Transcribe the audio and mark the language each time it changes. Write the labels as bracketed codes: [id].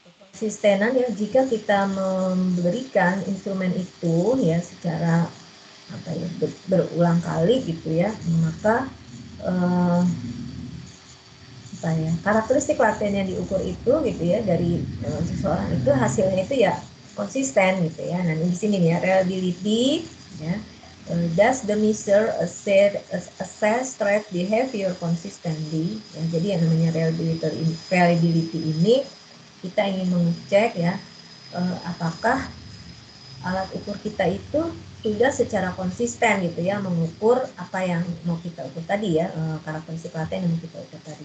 [id] konsistenan ya, jika kita memberikan instrumen itu ya secara apa ya, berulang kali gitu ya, maka apa ya, karakteristik laten yang diukur itu gitu ya dari seseorang itu hasilnya itu ya konsisten gitu ya. Nah di sini nih ya, reliability ya, [en] Does the measure assess threat behavior consistently? [id] Ya, jadi yang namanya reliability ini kita ingin mengecek ya apakah alat ukur kita itu sudah secara konsisten gitu ya mengukur apa yang mau kita ukur tadi ya, karakteristik laten yang mau kita ukur tadi.